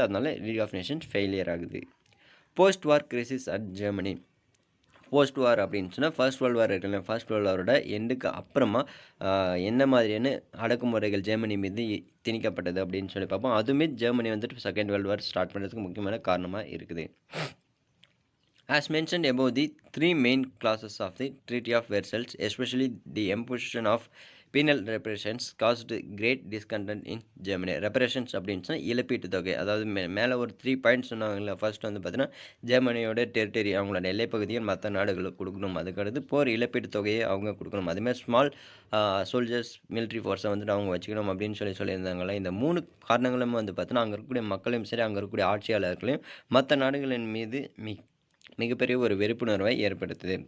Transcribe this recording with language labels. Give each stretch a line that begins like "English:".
Tamil: அதனால் league of nation failure ஆகுது.
English: Post war crisis at Germany.
Tamil: Post வார் அப்படின்னு சொன்னால் ஃபர்ஸ்ட் வேர்ல்டு வார் இருக்குல்ல, ஃபர்ஸ்ட் வேர்ல்டு வாரோட எண்டுக்கு அப்புறமா என்ன மாதிரியான அடக்குமுறைகள் ஜெர்மனி மீது திணிக்கப்பட்டது அப்படின்னு சொல்லி பார்ப்போம். அதுவுமே ஜெர்மனி வந்துட்டு செகண்ட் வேர்ல்டு வார் ஸ்டார்ட் பண்ணுறதுக்கு முக்கியமான காரணமாக இருக்குது.
English: As mentioned above, the three main clauses of the Treaty of Versailles, especially the imposition of penal reparations, caused great discontent in Germany.
Tamil: Reparations அப்படின்னா இழப்பீட்டு தொகை, அதாவது மேலே ஒரு 3 பாயிண்ட்ஸ் சொன்னாங்கல்ல. ஃபர்ஸ்ட் வந்து பார்த்தீங்கன்னா ஜெர்மனியோட டெரிட்டரி, அவங்களோட எல்லைப்பகுதியை மற்ற நாடுகளுக்கு கொடுக்கணும். அதுக்கடுத்து போர் இழப்பீட்டு தொகையை அவங்க கொடுக்கணும். அதுமாதிரி ஸ்மால் சோல்ஜர்ஸ் மிலிட்ரி ஃபோர்ஸை வந்துட்டு அவங்க வச்சுக்கணும் அப்படின்னு சொல்லியிருந்தாங்களே. இந்த 3 காரணங்களும் வந்து பார்த்தீங்கன்னா அங்கே இருக்கக்கூடிய மக்களையும் சரி, அங்கே இருக்கக்கூடிய ஆட்சியாளர்களையும் மற்ற நாடுகளின் மீது மிகப்பெரிய ஒரு வெறுப்புணர்வை ஏற்படுத்துது.